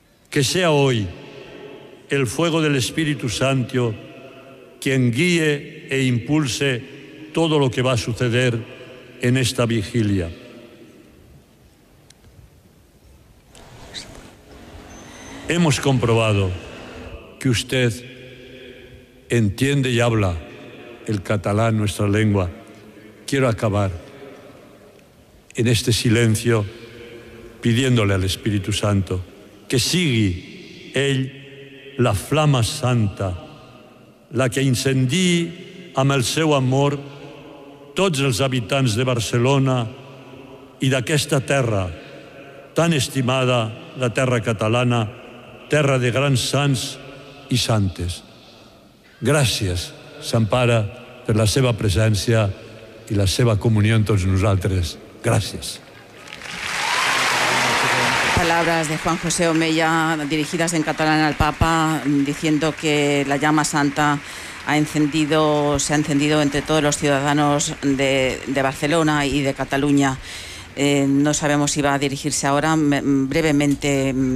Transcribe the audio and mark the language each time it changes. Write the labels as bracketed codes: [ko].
[es] Que sea hoy el fuego del Espíritu Santo quien guíe e impulse todo lo que va a suceder en esta vigilia. Hemos comprobado que usted entiende y habla el catalán, nuestra lengua. Quiero acabar en este silencio pidiéndole al Espíritu Santo que siga él la flama santa, la que [ca] incendí amb el seu amor tots els habitants de Barcelona i d'aquesta terra tan estimada, la terra catalana, terra de grans sants i santes. Gràcies, Sant Pare, per la seva presència i la seva comunió amb tots nosaltres. Gràcies. [es] Palabras de Juan José Omella dirigidas en catalán al Papa, diciendo que la llama santa se ha encendido entre todos los ciudadanos de Barcelona y de Cataluña. No sabemos si va a dirigirse ahora. Brevemente,